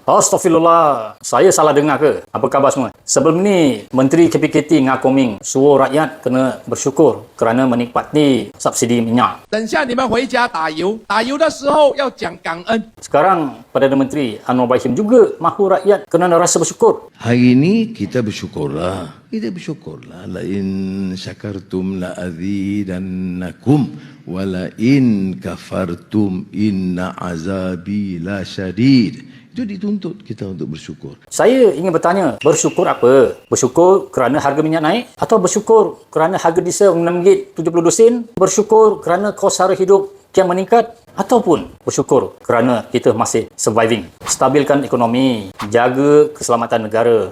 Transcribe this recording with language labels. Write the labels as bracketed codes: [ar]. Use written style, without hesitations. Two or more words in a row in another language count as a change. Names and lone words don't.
[ms] Astaghfirullah, saya salah dengar ke? Apa khabar semua? Sebelum ni, Menteri KPKT Ngah Koming suruh rakyat kena bersyukur kerana menikmati subsidi minyak. [zh] 等下你们回家打油，打油的时候要讲感恩。 [ms] Sekarang, Perdana Menteri Anwar Ibrahim juga mahu rakyat kena rasa bersyukur. Hari ini kita bersyukurlah. Kita bersyukurlah. [ar] لئن شكرتم لأزيدنكم ولئن كفرتم إن عذابي لشديد. [ms] Itu dituntut kita untuk bersyukur. Saya ingin bertanya, bersyukur apa? Bersyukur kerana harga minyak naik? Atau bersyukur kerana harga diesel RM6.72? Bersyukur kerana kos sara hidup kian meningkat? Ataupun bersyukur kerana kita masih surviving? Stabilkan ekonomi, jaga keselamatan negara.